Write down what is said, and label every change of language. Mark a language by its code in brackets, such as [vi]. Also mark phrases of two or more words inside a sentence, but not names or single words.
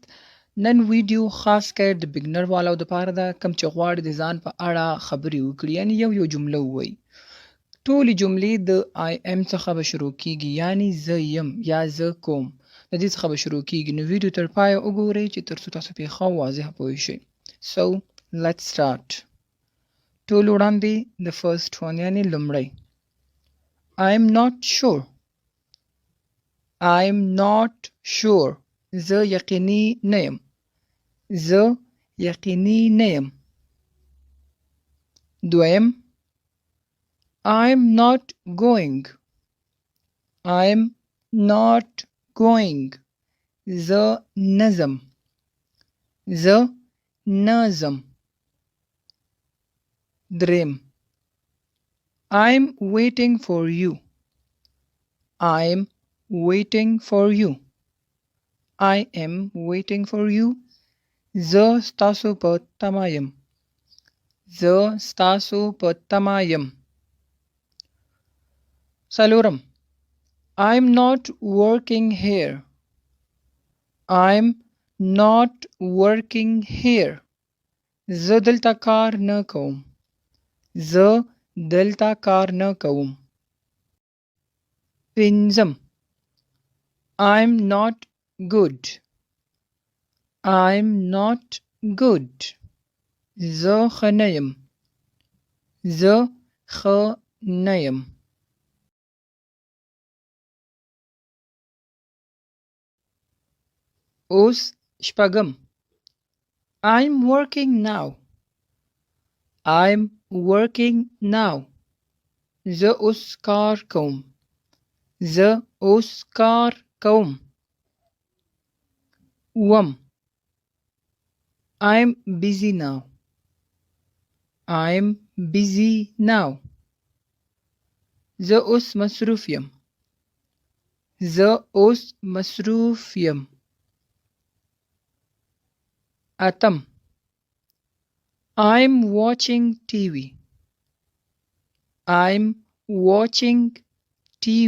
[ps] نن ویډیو خاص کر د بګنر والو دپاره ده کوم چې غواړي د ځان په اړه خبرې وکړي یعنی یو جمله ووایي. ټولې جملې د [en] I am [ps] څخه به شروع کیږي یعنی زه یم یا زه کوم د دې څخه به شروع کیږي. نو ویډیو تر پایه وګورئ چې تر څو تاسو پرې ښه واضح پوه شئ. [en] So let's start. [ps] ټول وړاندې [en] the first one [ps] یعنی لومړی [en] I am not sure. I'm not sure. [ps] زه یقیني نه یم. زه یقیني نه یم. دویم [en] I'm not going. I'm not going. [ps] زه نه ځم. زه نه ځم. [en] دریم I'm waiting for you. I'm waiting for you. I am waiting for you. [ps] زه ستاسو په تمه یم. زه ستاسو په تمه یم. [en] څلورم I'm not working here. I'm not working here. [ps] زه دلته کار نه کوم. زه دلته کار نه کوم. [en] پنځم I'm not good. I'm not good. [ps] زه ښه نه یم. زه ښه نه یم. اوس شپږم [en] I'm working now. I'm working now. [ps] زه اوس کار کوم. زه اوس کار کوم. [en] اووم I'm busy now. I'm busy now. [ps] زه اوس مصروف یم. زه اوس مصروف یم. [en] اتم I'm watching TV. I'm watching TV.